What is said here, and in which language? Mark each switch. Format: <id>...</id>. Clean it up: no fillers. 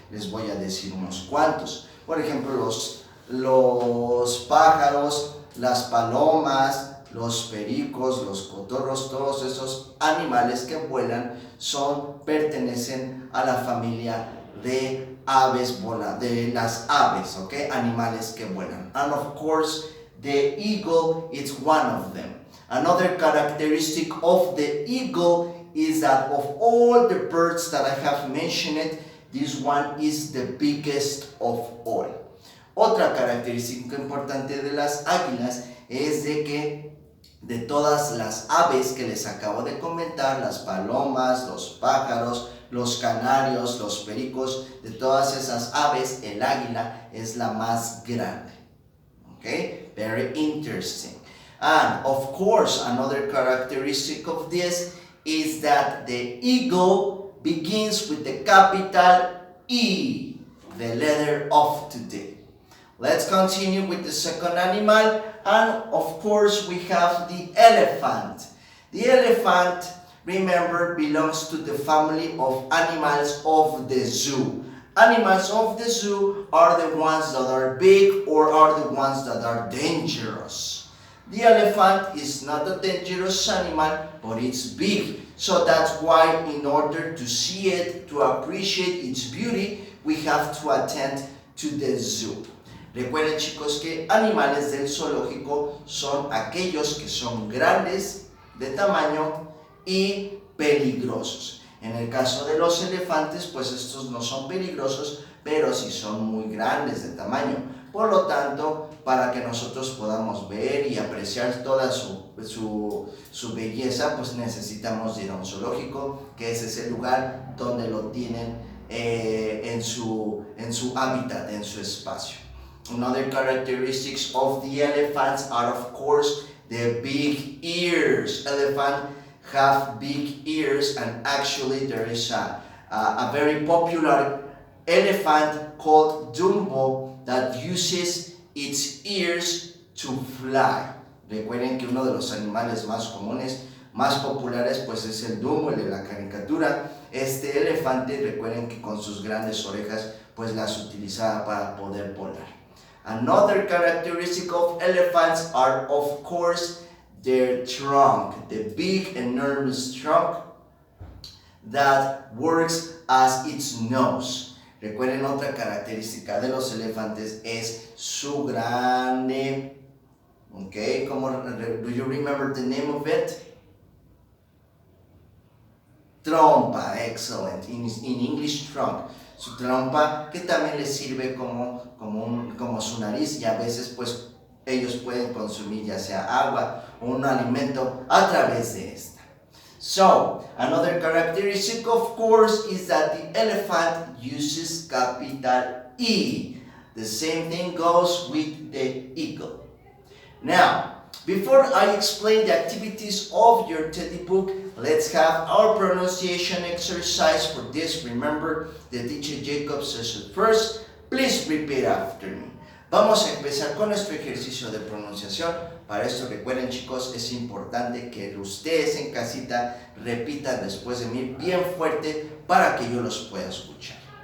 <es>Les voy a decir unos cuantos. Por ejemplo, los pájaros, las palomas, los pericos, los cotorros, todos esos animales que vuelan pertenecen a la familia de aves de las aves, okay? Animales que vuelan.</es> <en>And of course, the eagle is one of them. Another characteristic of the eagle is that of all the birds that I have mentioned, this one is the biggest of all.</en> <es>Otra característica importante de las águilas es de que de todas las aves que les acabo de comentar, las palomas, los pájaros, los canarios, los pericos, de todas esas aves, el águila es la más grande.</es> <en>Okay? Very interesting. And of course, another characteristic of this is that the eagle begins with the capital E, the letter of today. Let's continue with the second animal, and of course we have the elephant. The elephant, remember, belongs to the family of animals of the zoo. Animals of the zoo are the ones that are big or are the ones that are dangerous. The elephant is not a dangerous animal, but it's big. So that's why in order to see it, to appreciate its beauty, we have to attend to the zoo.</en> <es>Recuerden, chicos, que animales del zoológico son aquellos que son grandes de tamaño y peligrosos. En el caso de los elefantes, pues estos no son peligrosos, pero sí son muy grandes de tamaño. Por lo tanto, para que nosotros podamos ver y apreciar toda su belleza, pues necesitamos ir a un zoológico, que es ese lugar donde lo tienen en su hábitat, en su espacio.</es> <en>Another characteristics of the elephants are, of course, the big ears. Elephants have big ears, and actually there is a very popular elephant called Dumbo that uses its ears to fly.</en> <es>Recuerden que uno de los animales más comunes, más populares, pues es el Dumbo, el de la caricatura. Este elefante, recuerden que con sus grandes orejas, pues las utilizaba para poder volar.</es> <en>Another characteristic of elephants are, of course, their trunk, the big, enormous trunk that works as its nose.</en> <es>Recuerden, otra característica de los elefantes es su grande, okay,</es> <en>do you remember the name of it? Trompa, excellent, in English trunk.</en> <es>Su trompa, que también les sirve como su nariz, y a veces pues ellos pueden consumir ya sea agua o un alimento a través de esta.</es> <en>So, another characteristic, of course, is that the elephant uses capital E. The same thing goes with the eagle. Now, before I explain the activities of your teddy book, let's have our pronunciation exercise. For this, remember, the teacher Jacob says it first. Please repeat after me.</en> <es>Vamos a empezar con nuestro ejercicio de pronunciación. Para esto, recuerden, chicos, es importante que ustedes en casita repitan después de mí bien fuerte para que yo los pueda escuchar.</es>